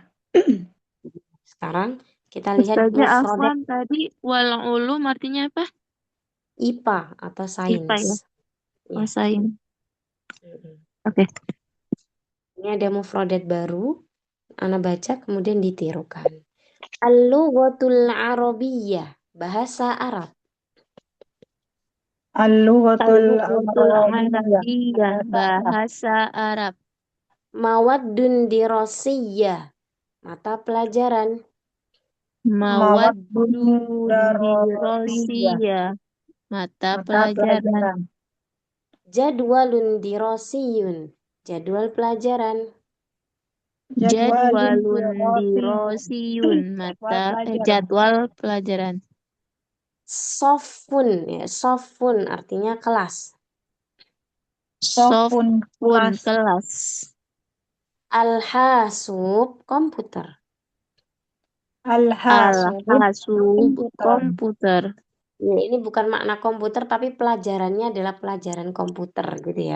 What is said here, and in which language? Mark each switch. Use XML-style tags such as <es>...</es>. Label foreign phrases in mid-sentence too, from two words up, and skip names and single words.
<id>Sekarang kita lihat Ustazah mufradat Afwan tadi</id> <ar>والعلوم</ar> <id>artinya apa? IPA atau IPA ya? sains. Oh, Ya. sains. Oke. Ini ada mufradat baru. Ana baca kemudian ditirukan.</id> <ar>اللغة العربية,</ar> <id>bahasa Arab.</id> <ar>Al-lughatul Al-Lughatul Arabiyyah. Arabiyyah,</ar> <id>Bahasa Arab. bahasa Arab.</id> <ar>مواد دراسية,</ar> <id>mata pelajaran.</id> <ar>Mawaddun Darasiyah. dirasiyah, mata</ar> <id>Mata pelajaran. pelajaran.</id> <ar>جدول دراسي,</ar> <id>jadwal pelajaran.</id> <ar>Jadwalun dirasiyun. dirasiyun, mata</ar> <id>pelajaran. jadwal pelajaran. Sofun, ya, sofun artinya kelas. Sofun kelas. kelas. Al-hasub, komputer. Al-hasub Al-hasub, komputer. komputer. Ya, ini bukan makna komputer, tapi pelajarannya adalah pelajaran komputer, gitu ya.</id>